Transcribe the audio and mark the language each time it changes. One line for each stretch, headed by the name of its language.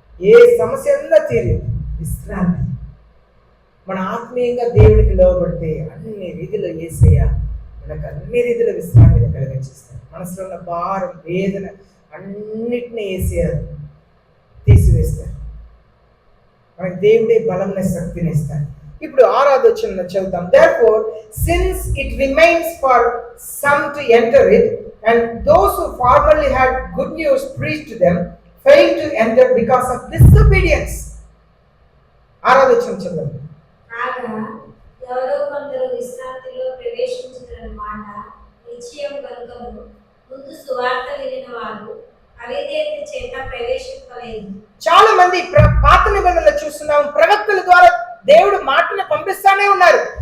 Telugu: ఏ సమస్య అంతా తీరింది. విశ్రాంతి. మన ఆత్మీయంగా దేవుడికి లోబడితే అన్ని రీతిలో యేసయ్య మనకు అన్ని రీతిలో విశ్రాంతిని కలిగించేస్తాడు. మనసులో ఉన్న భారం, వేదన అన్నిటినీ యేసయ్య తీసివేస్తాడు. మనకు దేవుడే బలంని, శక్తిని ఇస్తాడు. ఇప్పుడు 6వ వచనంలో చదువుతాం.
English: Therefore, since it remains for some to enter it, and those who formerly had good news preached to them failed to enter because of disobedience.
Telugu: 6వ వచనం చదవండి. కాగా ఎవరో కొందరు విశ్రాంతిలో ప్రవేశించుదన్నమాట నిశ్చయం కనుకను ముందు సువార్త వినిన వారు అవిధేయత చేత ప్రవేశింపలేదు. చాలా మంది పాత నిబంధనలు చూస్తున్నాం, ప్రవక్తల ద్వారా దేవుడు మాటను పంపిస్తానే ఉన్నారు.